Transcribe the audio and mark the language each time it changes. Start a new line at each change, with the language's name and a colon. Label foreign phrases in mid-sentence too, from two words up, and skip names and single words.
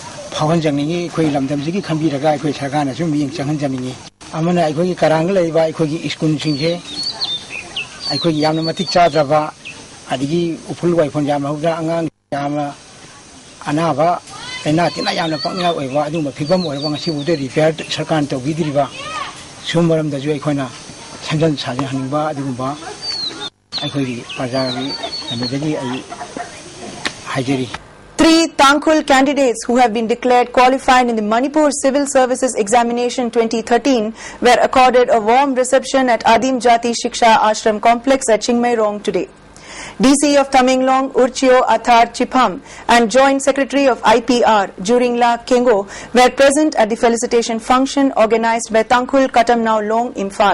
Manipuri: ꯐꯥꯎꯍꯟ ꯖꯪꯅꯤꯡꯉꯤ ꯑꯩꯈꯣꯏ ꯂꯝꯗꯝꯁꯤꯒꯤ ꯈꯟꯕꯤꯔꯒ ꯑꯩꯈꯣꯏ ꯁꯔꯀꯥꯔꯅꯁꯨ ꯃꯤꯠꯌꯦꯡ ꯆꯪꯍꯟꯖꯅꯤꯡꯉꯤ ꯑꯃꯅ ꯑꯩꯈꯣꯏꯒꯤ ꯀꯔꯥꯡꯗ ꯂꯩꯔꯤꯕ ꯑꯩꯈꯣꯏꯒꯤ ꯁ꯭ꯀꯨꯜꯁꯤꯡꯁꯦ ꯑꯩꯈꯣꯏꯒꯤ ꯌꯥꯝꯅ ꯃꯇꯤꯛ ꯆꯥꯗ꯭ꯔꯕ ꯑꯗꯒꯤ ꯎꯐꯨꯜ ꯋꯥꯏꯐꯨꯜ ꯌꯥꯝ ꯍꯧꯗ꯭ꯔ ꯑꯉꯥꯡ ꯌꯥꯝꯅ ꯑꯅꯥꯕ ꯂꯩꯅꯥ ꯇꯤꯟꯅꯥ ꯌꯥꯝꯅ ꯄꯛꯅꯤꯡꯉꯥꯏ ꯑꯣꯏꯕ ꯑꯗꯨꯒꯨꯝꯕ ꯐꯤꯕꯝ ꯑꯣꯏꯔꯕ ꯉꯁꯤꯐꯥꯎꯗ ꯔꯤꯄꯤꯌꯔ ꯁꯔꯀꯥꯔꯅ ꯇꯧꯕꯤꯗ꯭ꯔꯤꯕ ꯁꯤꯒꯨꯝꯕ ꯃꯔꯝꯗꯁꯨ ꯑꯩꯈꯣꯏꯅ ꯁꯦꯝꯖꯤꯟ ꯁꯥꯖꯤꯟꯍꯟꯅꯤꯡꯕ ꯑꯗꯨꯒꯨꯝꯕ ꯑꯩꯈꯣꯏꯒꯤ ꯄ꯭ꯔꯖꯥꯒꯤ ꯀꯩꯅꯣꯗꯒꯤ ꯑꯩ ꯍꯥꯏꯖꯔꯤ.
English: 3 Tangkhul candidates who have been declared qualified in the Manipur Civil Services Examination 2013 were accorded a warm reception at Adim Jati Shiksha Ashram Complex at Chingmairong today. DC of Tamenglong Urchio Athar Chipham and Joint Secretary of IPR Juringla Kengo were present at the felicitation function organized by Tangkhul Katamnao Long Imphal.